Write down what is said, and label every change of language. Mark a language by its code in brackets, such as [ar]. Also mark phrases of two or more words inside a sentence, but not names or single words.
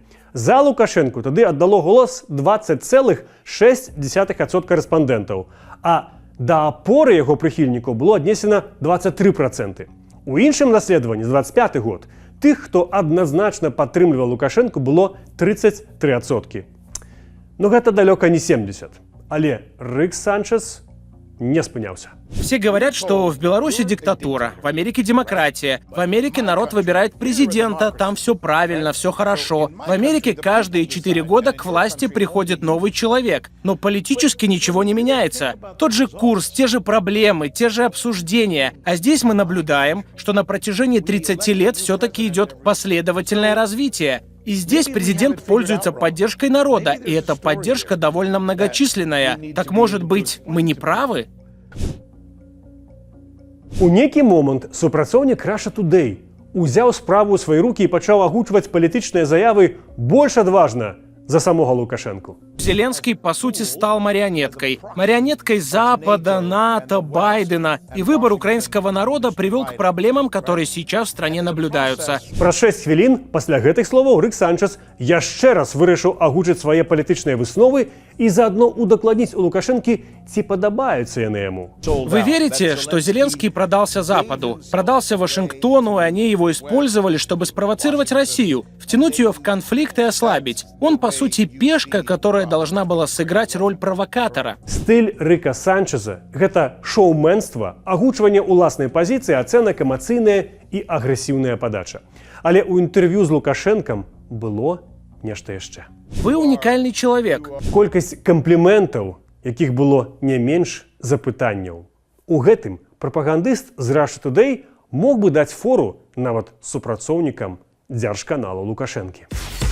[be] За Лукашэнку тады аддало голас 20,6% рэспандэнтаў, а да апоры яго прыхільнікаў было аднесена 23%. У іншым даследаванні з 25 год тых, хто адназначна падтрымліваў Лукашэнку, было 33%. Ну гэта далёка не 70%. Але Рык Санчес не спыняўся. [ru] Все говорят, что в Беларуси диктатура, в Америке демократия, в Америке народ выбирает президента, там все правильно, все хорошо. В Америке каждые 4 года к власти приходит новый человек, но политически ничего не меняется. Тот же курс, те же проблемы, те же обсуждения. А здесь мы наблюдаем, что на протяжении 30 лет все-таки идет последовательное развитие. И здесь президент пользуется поддержкой народа, и эта поддержка довольно многочисленная. Так может быть, мы не правы? [be] У нейкі момант супрацоўнік Russia Today узяў справу ў свае рукі і пачаў агучваць палітычныя заявы больш адважна за самого Лукашенко. [ru] Зеленский, по сути, стал марионеткой. Марионеткой Запада, НАТО, Байдена. И выбор украинского народа привел к проблемам, которые сейчас в стране наблюдаются. [be] Праз 6 хвілін пасля гэтых словаў Рык Санчес яшчэ раз вырашыў агучыць свае палітычныя высновы і заодно удакладніць у Лукашэнкі, ці падабаюцца яны яму. [ru] Вы верите, что Зеленский продался Западу, продался Вашингтону, и они его использовали, чтобы спровоцировать Россию, втянуть ее в конфликт и ослабить? Он, по сути, пешка, которая должна была сыграть роль провокатора. [be] Стыль Рыка Санчеза – гэта шоуменства, агучванне ўласнай пазіцыі, ацэнак, эмацыйная і агрэсіўная падача. Але ў інтэрв'ю з Лукашэнкам было нешта яшчэ. [ru] Вы уникальный человек. [be] Колькасць кампліментаў, якіх было не менш запытанняў. У гэтым прапагандыст з Russia Today мог бы даць фору нават супрацоўнікам дзяржканалу Лукашэнкі.